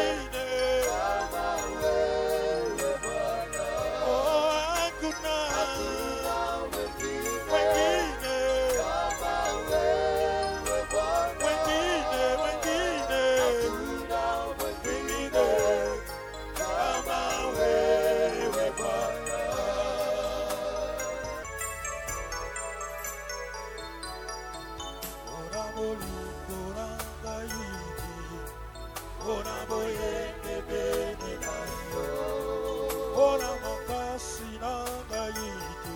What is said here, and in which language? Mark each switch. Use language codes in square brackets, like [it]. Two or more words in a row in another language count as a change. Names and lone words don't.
[sw] Oh, hakuna mwingine. Mwingine, mwingine. Mwingine kama wewe Bwana. [ln] Ora moli Ona boyenge bene na yo. Ona makasi nanga yiti.